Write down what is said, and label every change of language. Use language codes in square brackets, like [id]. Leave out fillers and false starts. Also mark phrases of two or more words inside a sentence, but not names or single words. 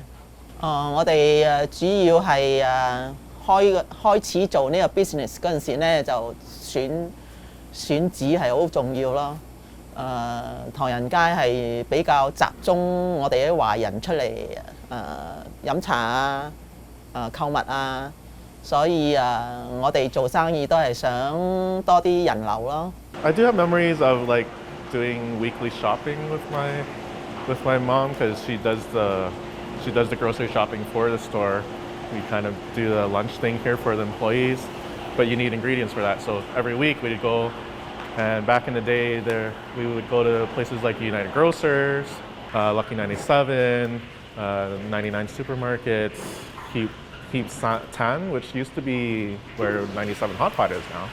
[yue] 我哋主要係開始做呢個 business 嗰陣時咧，就選址係好重要咯。唐人街係比較集中我哋啲華人出嚟飲茶啊、購物啊，所以我哋做生意都係想多啲人流咯。 [en] I do have memories of like doing weekly shopping with my mom because she does the grocery shopping for the store. We kind of do the lunch thing here for the employees, but you need ingredients for that. So every week we'd go, and back in the day, we would go to places like United Grocers, Lucky 97, 99 supermarkets, Heap Tan, which used to be where 97 Hot Pot is now.